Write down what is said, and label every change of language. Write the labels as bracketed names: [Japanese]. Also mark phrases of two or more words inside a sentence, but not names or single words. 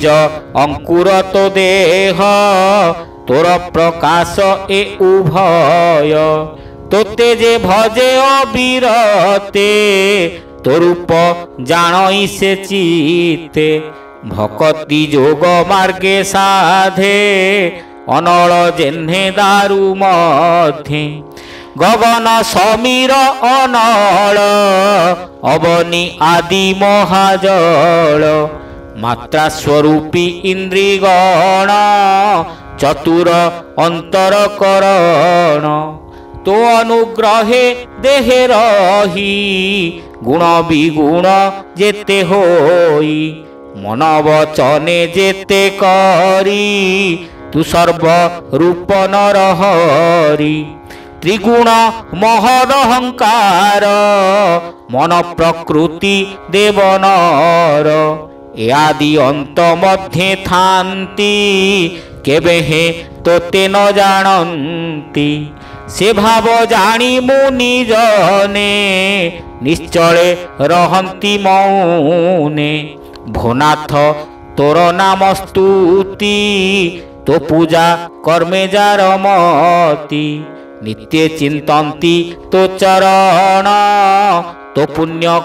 [Odia] ଅଙ୍କୁର ତୋ ଦେହ ତୋର ପ୍ରକାଶ ଏ ଉଭୟ ତୋତେ ଯେ ଭଜେ ଅବିରତେ ତୋ ରୂପ ଜାଣଇ ସେ ଚିତେ ଭକ୍ତି ଯୋଗ ମାର୍ଗେ ସାଧେ ଅନଳ ଯେହ୍ନେ ଦାରୁ ମଧ୍ୟେ ଗଗନ ସମୀର ଅନଳ ଅବନୀ ଆଦି ମହାଜଳ ମାତ୍ରା ସ୍ୱରୂପୀ ଇନ୍ଦ୍ରିଗଣ ଚତୁର ଅନ୍ତରକରଣ ତୋ ଅନୁଗ୍ରହେ ଦେହେ ରହି ଗୁଣ ବିଗୁଣ ଯେତେ ହୋଇ ମନ ବଚନେ ଯେତେ କରି ତୁ ସର୍ବ ରୂପ ନରହରି ତ୍ରିଗୁଣ ମହଦହଙ୍କାର ମନ ପ୍ରକୃତି ଦେବନର ଏ ଆଦି ଅନ୍ତ ମଧ୍ୟେ ଥାନ୍ତି କେବେ ହେ ତୋତେ ନ ଜାଣନ୍ତି ସେ ଭାବ ଜାଣି ମୁନି ଜନେ ନିଶ୍ଚଳେ ରହନ୍ତି ମୌନେ ଭୋନାଥ ତୋର ନାମ ସ୍ତୁତି ତୋ ପୂଜା କର୍ମେ ଯାର ମତି ନିତ୍ୟ ଚିନ୍ତନ୍ତି ତୋ ଚରଣ ତୋ ପୁଣ୍ୟ